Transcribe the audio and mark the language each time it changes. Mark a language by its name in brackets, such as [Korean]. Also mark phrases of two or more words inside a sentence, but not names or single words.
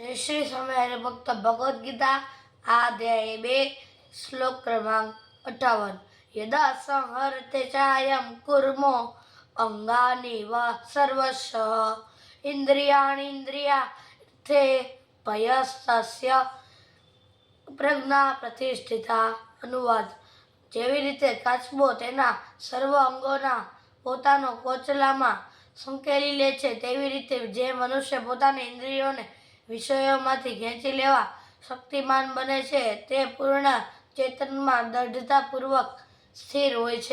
[Gujarati] શ્રી સ્વામી ભક્ત ભગવદ ગીતા અધ્યાય 2 શ્લોક ક્રમાંક 58। [Sanskrit] यदा संहरते चायं कुर्मो अंगानि वा सर्वशः इंद्रियाणीन्द्रियार्थे पयस्तस्य प्रज्ञा प्रतिष्ठिता। [Gujarati] अनुवाद। જેવી રીતે કાચબો તેના સર્વ અંગોના પોતાનો કોચલામાં સંકેલી લે છે, તેવી રીતે જે મનુષ્ય પોતાની ઇન્દ્રિયોને વિષયોમાંથી ખેંચી લેવા શક્તિમાન બને છે તે પૂર્ણ ચેતનમાં દૃઢતાપૂર્વક સ્થિર હોય છે.